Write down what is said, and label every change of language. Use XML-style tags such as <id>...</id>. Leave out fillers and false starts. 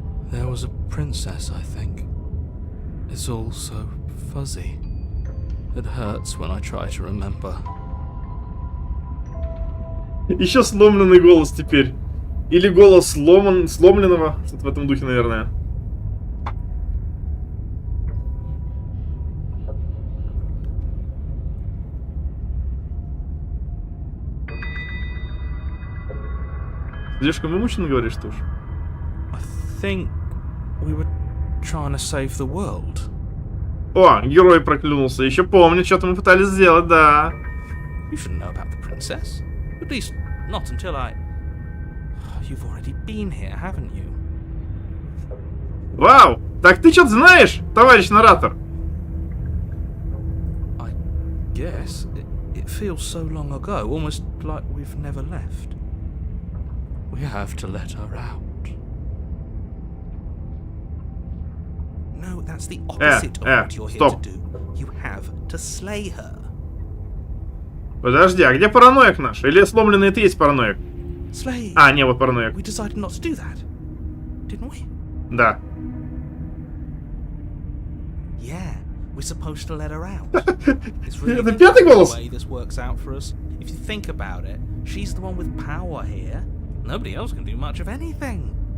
<en>There was a princess, I think. It's all so fuzzy. It hurts when I try to remember.</en> <ru>Еще сломленный голос теперь. Или голос сломленного. Что-то в этом духе, наверное. Слишком вымученно говоришь, что ж?</ru> <en>I think we were trying to save the world.</en> <ru>О, герой проклюнулся. Еще помню, что-то мы пытались сделать, да.</ru> <en>You shouldn't know about the princess. At least, not until I... You've already been here, haven't you?</en> <ru>Вау! Так ты что-то знаешь, товарищ наратор?</ru> <en>I guess. It feels so long ago, almost like we've never left. We have to let her out. No, that's the opposite of what you're here to do. You have to slay her.</en> <ru>Подожди, а где параноик наш? Или сломленный это есть параноик?</ru> <en>Slay.</en> <ru>А, не, вот параноик.</ru> <en>We decided not to do that, didn't we?</en> <ru>Да.</ru> <en>Yeah, we're supposed to let her out. It's</en> <ru>Это пятый</ru> <en>the</en> <ru>голос?</ru> <en>way this works out for us. If you think about it, she's the one with power here. Nobody else can do much of anything.</en>